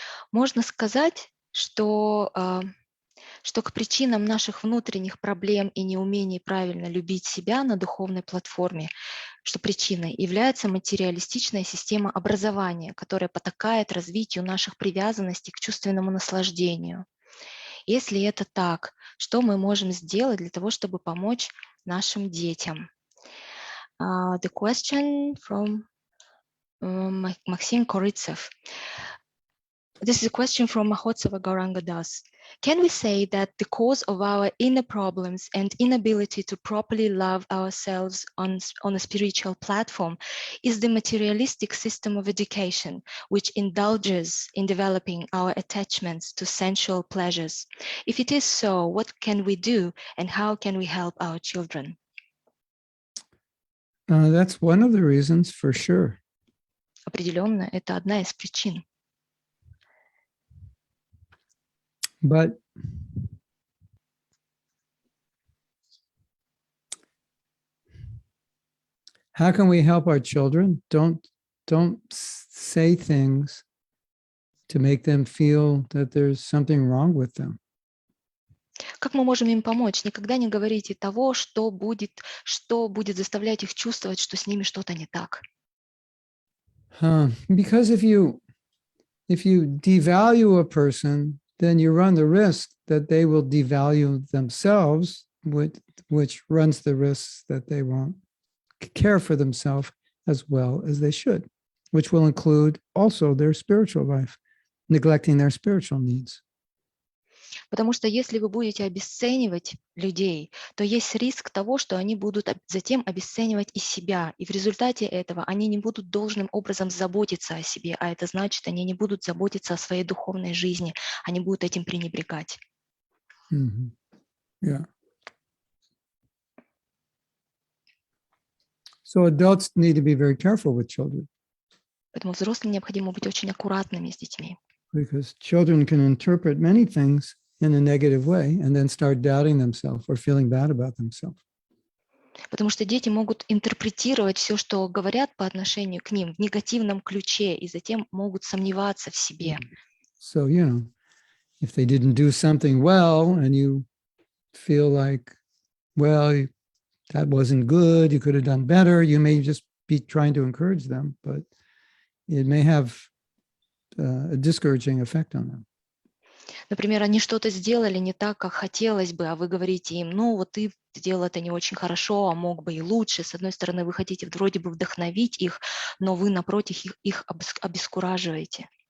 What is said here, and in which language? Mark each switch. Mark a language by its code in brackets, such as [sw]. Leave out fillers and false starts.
[ru] Можно сказать, что к причинам наших внутренних проблем и неумений правильно любить себя на духовной платформе, что причиной является материалистичная система образования, которая потакает развитию наших привязанностей к чувственному наслаждению. Если это так, что мы можем сделать для того, чтобы помочь нашим детям? [en] The question from Maxim Korytsev. This is a question from Mahotsava Gauranga Das. Can we say that the cause of our inner problems and inability to properly love ourselves on a spiritual platform is the materialistic system of education, which indulges in developing our attachments to sensual pleasures? If it is so, what can we do and how can we help our children? That's one of the reasons for sure. [ru] Определенно, это одна из причин. [en] But how can we help our children? Don't say things to make them feel that there's something wrong with them. [ru] Как мы можем им помочь? Никогда не говорите того, что будет заставлять их чувствовать, что с ними что-то не так. [en] Because if you devalue a person, then you run the risk that they will devalue themselves, which runs the risk that they won't care for themselves as well as they should, which will include also their spiritual life, neglecting their spiritual needs. [ru] Потому что если вы будете обесценивать людей, то есть риск того, что они будут затем обесценивать и себя. И в результате этого они не будут должным образом заботиться о себе, а это значит, они не будут заботиться о своей духовной жизни, они будут этим пренебрегать. [en] Mm-hmm. Yeah. So adults need to be very careful with children. [ru] Поэтому взрослым необходимо быть очень аккуратными с детьми. [en] Because children can interpret many things in a negative way and then start doubting themselves or feeling bad about themselves. [ru] Потому что дети могут интерпретировать все, что говорят по отношению к ним в негативном ключе, и затем могут сомневаться в себе. [en] So, if they didn't do something well and you feel like, well, that wasn't good, you could have done better, you may just be trying to encourage them, but it may have a discouraging effect on them. [ru] Например, они что-то сделали не так, как хотелось бы, а вы говорите им, вот ты сделал это не очень хорошо, а мог бы и лучше. С одной стороны, вы хотите вроде бы вдохновить их, но вы, напротив, их обескураживаете.